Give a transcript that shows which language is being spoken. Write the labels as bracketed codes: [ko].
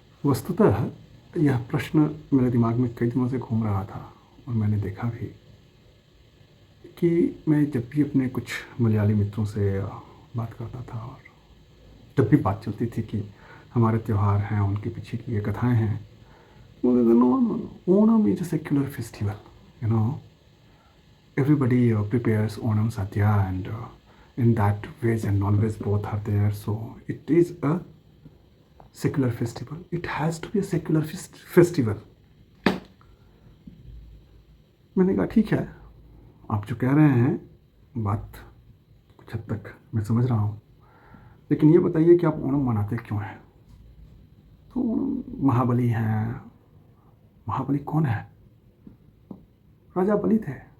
[hi] वस्तुतः यह प्रश्न मेरे दिमाग में कई दिनों से घूम रहा था और मैंने देखा भी कि मैं जब भी अपने कुछ मलयाली मित्रों से बात करता था और जब भी बात चलती थी कि हमारे त्यौहार हैं, उनके पीछे की ये कथाएं हैं, [en] No no no, Onam is a secular festival, you know. Everybody prepares Onam Sadhya, and in that veg and non-veg both are there. So it is a secular festival. It has to be a secular festival. [hi] मैंने कहा ठीक है, आप जो कह रहे हैं बात कुछ हद तक मैं समझ रहा हूँ, लेकिन ये बताइए कि आप ओणम मनाते क्यों हैं? तो महाबली हैं। महाबली कौन है? राजा बलि थे।